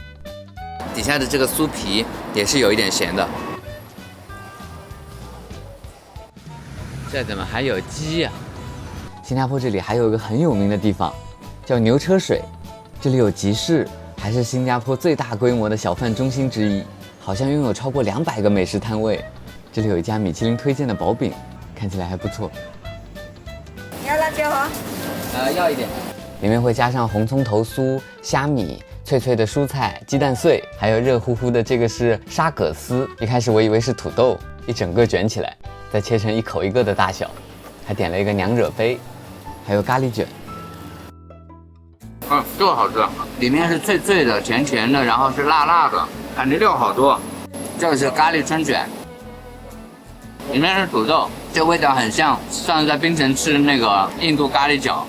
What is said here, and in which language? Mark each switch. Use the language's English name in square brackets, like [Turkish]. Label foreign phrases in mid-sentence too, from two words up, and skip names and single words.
[Chinese] 底下的這個酥皮也是有一點鹹的。這怎麼還有雞呀？新加坡這裡還有一個很有名的地方，叫牛車水，這裡有集市，還是新加坡最大規模的小販中心之一，好像擁有超過200個美食攤位。這裡有一家米其林推薦的薄餅，看起來還不錯。你要辣椒吗？要一點。裡面會加上紅蔥頭酥、蝦米、脆脆的蔬菜、雞蛋碎，還有熱乎乎的這個是沙葛絲。一開始我以為是土豆，一整個捲起來，再切成一口一個的大小。還點了一個娘惹杯，還有咖喱卷。这個好吃，裡面是脆脆的、甜甜的，然後是辣辣的，感覺料好多。這個是咖喱春卷。裡面是土豆，這味道很像上次在檳城吃的那個印度咖喱餃。